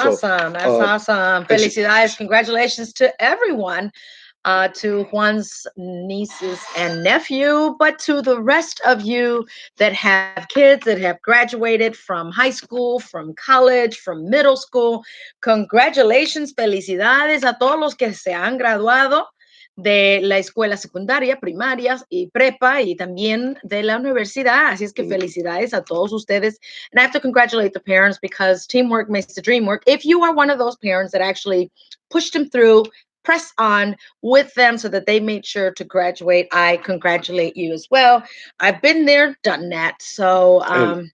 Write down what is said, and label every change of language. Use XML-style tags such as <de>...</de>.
<en>That's awesome. That's awesome. Felicidades. Congratulations to everyone, to Juan's nieces and nephew, but to the rest of you that have kids that have graduated from high school, from college, from middle school. Congratulations.</en> <es>Felicidades a todos los que se han graduado de la escuela secundaria, primarias y prepa, y también de la universidad. Así es que felicidades a todos ustedes.</es> <en>And I have to congratulate the parents, because teamwork makes the dream work. If you are one of those parents that actually pushed them through, press on with them so that they made sure to graduate, I congratulate you as well. I've been there, done that. So</en>